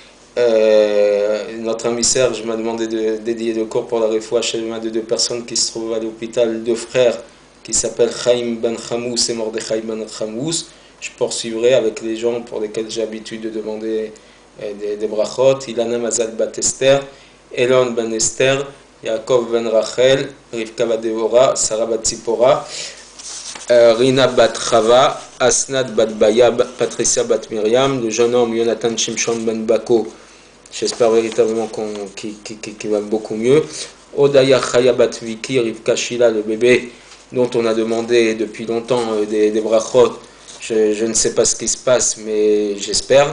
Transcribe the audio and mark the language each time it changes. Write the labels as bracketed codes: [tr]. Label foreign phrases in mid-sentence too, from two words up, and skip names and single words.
[fr] Notre ami Serge m'a demandé de dédier le cours pour la [he] Refoua Shema [fr] de deux personnes qui se trouvent à l'hôpital, deux frères qui s'appellent Chaim Ben Chamous et Mordechai Ben Chamous. Je poursuivrai avec les gens pour lesquels j'ai l'habitude de demander des brachot. Ilana Mazal Bat Esther, Elon Ben Esther, Yaakov Ben Rachel, Rivka Bat Devora, Sarah Bat Tzipora, Rina Bat Chava, Asnat Bat Baya, Patricia Bat Myriam, le jeune homme Jonathan Shimshon Ben Bako, j'espère véritablement qu'il va beaucoup mieux, Odaya Chaya Bat Viki, Rivka Shila, le bébé dont on a demandé depuis longtemps des brachot. Je ne sais pas ce qui se passe, mais j'espère.